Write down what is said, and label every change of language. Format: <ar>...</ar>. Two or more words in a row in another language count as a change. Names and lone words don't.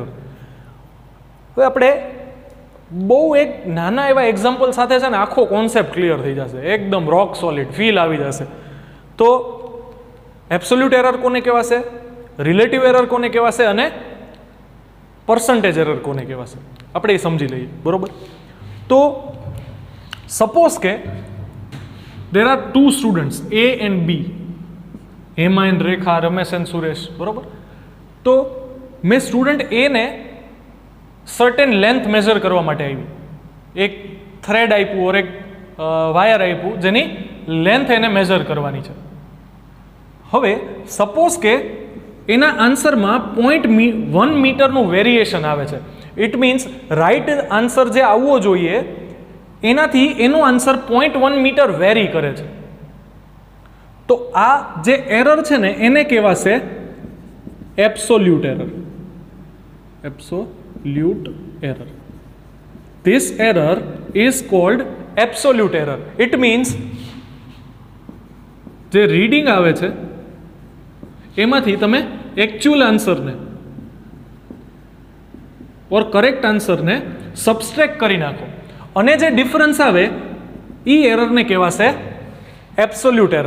<gu>હવે આપણે બહુ એક નાના એવા એક્ઝામ્પલ સાથે છે ને આખો કોન્સેપ્ટ ક્લિયર થઈ જશે, એકદમ</gu> <en>rock solid feel</en> <gu>આવી જશે. તો</gu> <en>absolute error</en> <gu>કોને કહેવાશે,</gu> <en>relative error</en> <gu>કોને કહેવાશે અને</gu> <en>percentage error</en> <gu>કોને કહેવાશે, આપણે એ સમજી લઈએ. બરોબર? તો સપોઝ કે</gu> <en>there are 2 students A and B,</en> <gu>હેમા એન્ડ રેખા, રમેશ એન્ડ સુરેશ. બરોબર? તો મેં સ્ટુડન્ટ A ને</gu> <en>certain length measure</en> <gu>કરવા માટે આવી, એક થ્રેડ આપ્યું ઓર એક વાયર આપ્યું જેની લેન્થ એને મેઝર કરવાની છે. હવે સપોઝ કે એના આન્સરમાં 0.1 મીટરનું વેરિએશન આવે છે.</gu> <en>it means right answer</en> <gu>જે આવવો જોઈએ એનાથી એનો આન્સર 0.1 મીટર વેરી કરે છે. તો આ જે એરર છે ને એને કહેવાશે</gu> <en>absolute error. absolute error. This error is called absolute error. It means</en> <gu>જે રીડિંગ આવે છે એમાંથી તમે એકચ્યુઅલ આન્સરને ઓર કરેક્ટ આન્સરને સબસ્ટ્રેક્ટ કરી નાખો અને જે ડિફરન્સ આવે એ એરરને કહેવાશે</gu> <en>absolute error.</en>